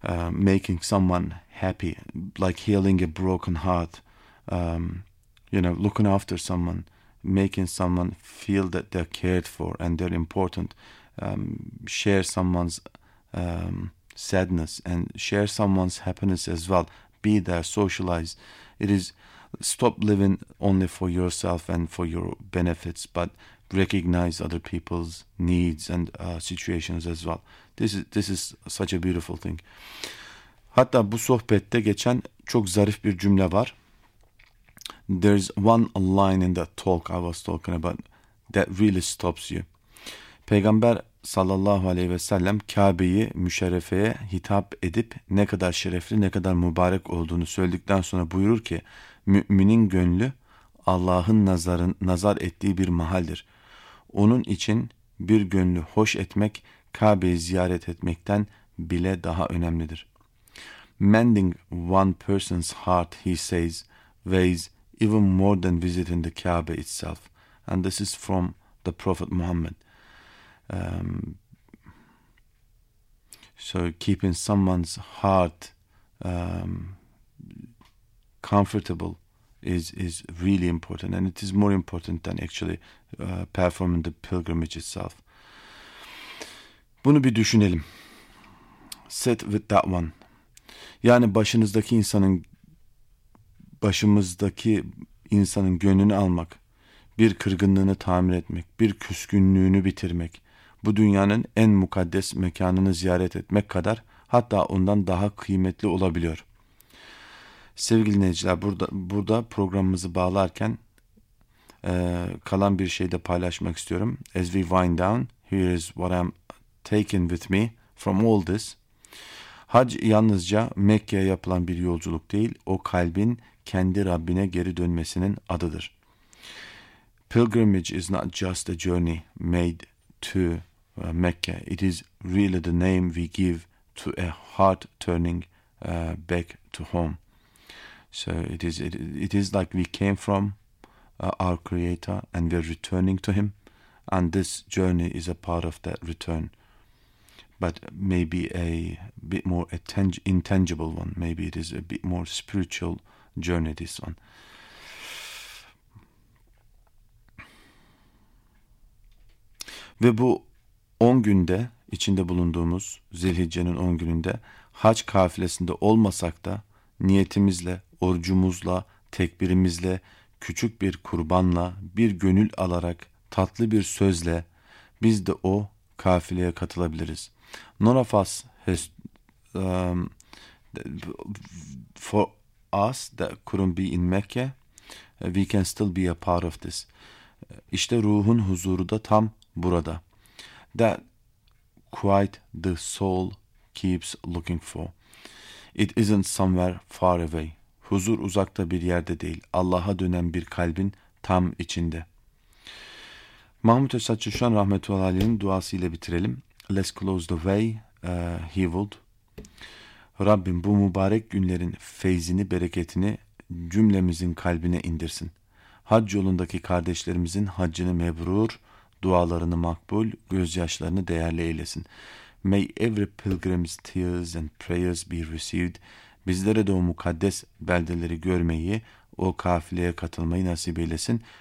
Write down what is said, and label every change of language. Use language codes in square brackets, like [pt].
[en] Making someone happy, like healing a broken heart, you know, looking after someone, making someone feel that they're cared for and they're important, share someone's sadness and share someone's happiness as well. Be there, socialize. It is, stop living only for yourself and for your benefits, but recognize other people's needs and situations as well. This is such a beautiful thing. [tr] Hatta bu sohbette geçen çok zarif bir cümle var. [en] There's one line in the talk I was talking about that really stops you. [tr] Peygamber sallallahu aleyhi ve sellem Kabe'yi müşerrefeye hitap edip ne kadar şerefli, ne kadar mübarek olduğunu söyledikten sonra buyurur ki müminin gönlü Allah'ın nazar ettiği bir mahaldir. Onun için bir gönlü hoş etmek Kabe'yi ziyaret etmekten bile daha önemlidir. [en] Mending one person's heart, he says, weighs even more than visiting the Kaaba itself. And this is from the Prophet Muhammad. So keeping someone's heart comfortable is really important. And it is more important than actually performing the pilgrimage itself. [tr] Bunu bir düşünelim. [en] Sit with that one. [tr] Yani başımızdaki insanın gönlünü almak, bir kırgınlığını tamir etmek, bir küskünlüğünü bitirmek, bu dünyanın en mukaddes mekanını ziyaret etmek kadar, hatta ondan daha kıymetli olabiliyor. Sevgili dinleyiciler, burada programımızı bağlarken kalan bir şey de paylaşmak istiyorum. [en] As we wind down, here is what I'm taken with me from all this. [tr] Hac yalnızca Mekke'ye yapılan bir yolculuk değil, o kalbin kendi Rabbine geri dönmesinin adıdır. [en] Pilgrimage is not just a journey made to Mecca. It is really the name we give to a heart turning back to home. So it is like we came from our Creator and we're returning to Him. And this journey is a part of that return. But maybe a bit more intangible one. Maybe it is a bit more spiritual journey, this one. [tr] Ve bu 10 günde, içinde bulunduğumuz Zilhicce'nin 10 gününde hac kafilesinde olmasak da niyetimizle, orucumuzla, tekbirimizle, küçük bir kurbanla, bir gönül alarak, tatlı bir sözle biz de o kafileye katılabiliriz. [en] Norafas has for us that couldn't be in Mecca, we can still be a part of this. [tr] İşte ruhun huzuru da tam burada. [en] That quiet the soul keeps looking for. It isn't somewhere far away. [tr] Huzur uzakta bir yerde değil. Allah'a dönen bir kalbin tam içinde. Mahmut Esatçı şu an rahmetullahi aleyh'in duasıyla bitirelim. [en] Let's close the way he would. [tr] Rabbim bu mübarek günlerin feyzini, bereketini cümlemizin kalbine indirsin. Hac yolundaki kardeşlerimizin haccını mebrur, dualarını makbul, gözyaşlarını değerli eylesin. [en] May every pilgrim's tears and prayers be received. [tr] Bizlere de o mukaddes beldeleri görmeyi, o kafileye katılmayı nasip eylesin.